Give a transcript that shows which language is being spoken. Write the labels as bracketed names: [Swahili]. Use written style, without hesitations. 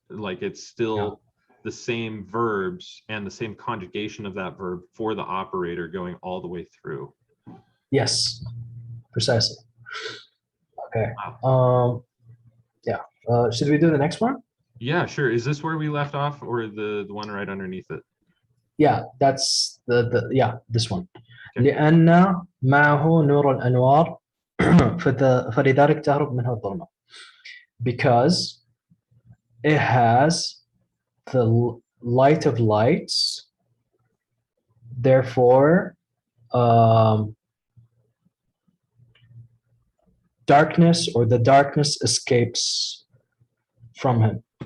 [English] Like, it's still the same verbs and the same conjugation of that verb for the operator going all the way through. Yes, precisely. Okay. Wow. Yeah. Should we do the next one? Yeah, sure. Is this where we left off, or the one right underneath it? Yeah, that's the yeah, this one. Okay. [Arabic] لأن معه نور الأنوار فلذلك تهرب منه الظلمة. [English] Because it has the light of lights, therefore darkness or the darkness escapes from him.